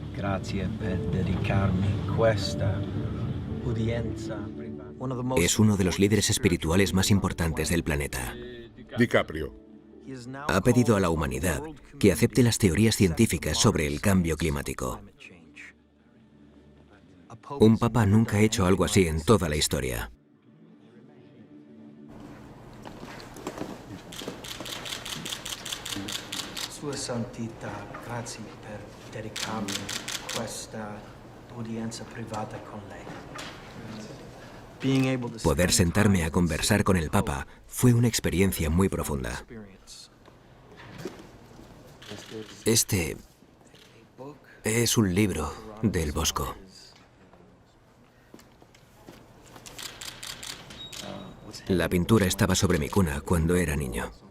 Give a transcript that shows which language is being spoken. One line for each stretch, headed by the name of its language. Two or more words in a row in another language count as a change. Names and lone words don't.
Spanish: Es uno de los líderes espirituales más importantes del planeta. DiCaprio. Ha pedido a la humanidad que acepte las teorías científicas sobre el cambio climático. Un papa nunca ha hecho algo así en toda la historia.
Italian: Sua Santità, grazie per dedicarmi questa udienza privata con lei.
Spanish: Poder sentarme a conversar con el Papa fue una experiencia muy profunda. Este es un libro del Bosco. La pintura estaba sobre mi cuna cuando era niño.